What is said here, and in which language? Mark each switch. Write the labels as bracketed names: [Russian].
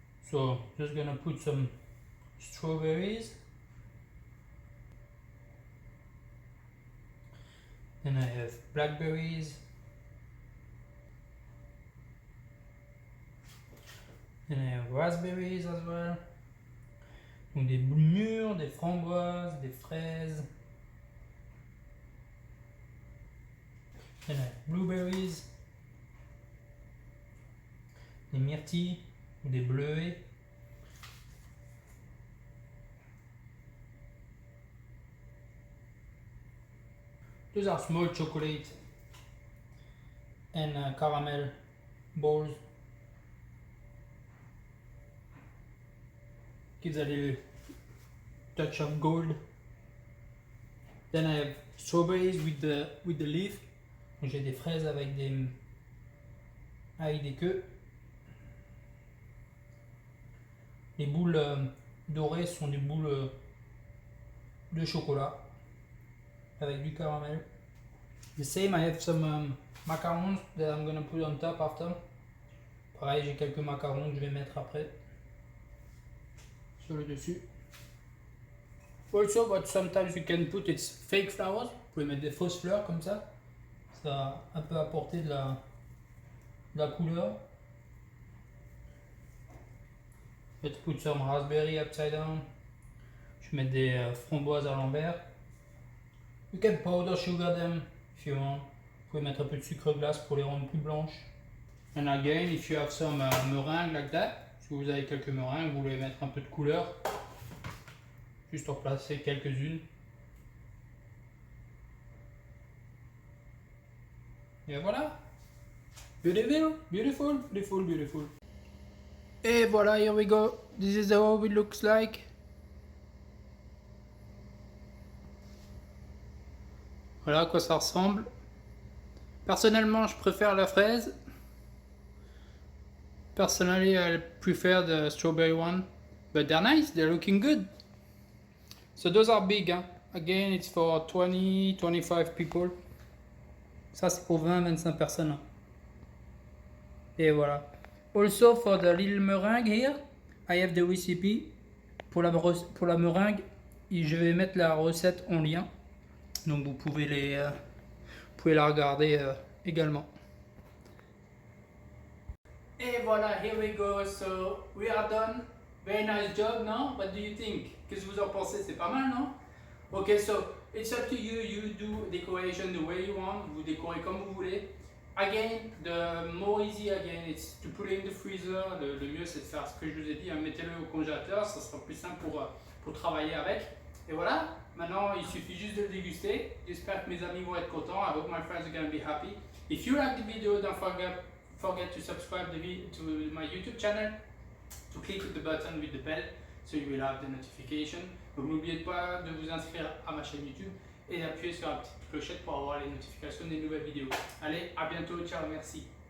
[English] So just gonna put some strawberries. Then I have blackberries. Then I have raspberries as well. [French] Donc des mûres, des framboises, des fraises. [English] Then I have blueberries. [French] Des myrtilles ou des bleuets. [English] Those are small chocolate and caramel balls. Gives a little touch of gold. Then I have strawberries with the leaf. [French] J'ai des fraises avec des queues. Les boules dorées sont des boules de chocolat avec du caramel. [English] The same, I have some macarons that I'm gonna put on top after. [French] Pareil, j'ai quelques macarons que je vais mettre après sur le dessus. [English] Also, what sometimes you can put, it's fake flowers. [French] Vous pouvez mettre des fausses fleurs comme ça. Ça va un peu apporter de la couleur. [English] Let's put some raspberry upside down. [French] Je vais mettre des framboises à l'envers. [English] You can powder sugar them if you want. [French] Vous pouvez mettre un peu de sucre glace pour les rendre plus blanches. [English] And again, if you have some meringue like that, [French] si vous avez quelques meringues, vous voulez mettre un peu de couleur. Juste en placer quelques-unes. Et voilà. [English] Beautiful, beautiful, beautiful, beautiful. [French] Et voilà, [English] here we go. This is how it looks like. [French] Voilà à quoi ça ressemble. Personnellement, je préfère la fraise. [English] Personally, I prefer the strawberry one. But they're nice, they're looking good. So those are big, hein? Again, it's for 20-25 people. [French] Ça, c'est pour 20-25 personnes. Et voilà. [English] Also for the little meringue here, I have the recipe. [French] Pour la meringue, je vais mettre la recette en lien. Donc vous pouvez la regarder également. Et voilà, [English] here we go. So we are done. Very nice job, no? What do you think? [French] Qu'est-ce que vous en pensez? C'est pas mal, non? [English] Okay, so it's up to you. You do decoration the way you want. [French] Vous décorez comme vous voulez. [English] Again, the more easy again, it's to put it in the freezer. [French] Le mieux c'est de faire ce que je vous ai dit, hein, mettez-le au congélateur, ça sera plus simple pour travailler avec. Et voilà, maintenant il suffit juste de le déguster. J'espère que mes amis vont être contents. [English] I hope my friends are going to be happy. If you like the video, don't forget to subscribe to my YouTube channel, to click the button with the bell so you will have the notification. [French] Donc n'oubliez pas de vous inscrire à ma chaîne YouTube et d'appuyer sur la petite clochette pour avoir les notifications des nouvelles vidéos. Allez, à bientôt, ciao, merci.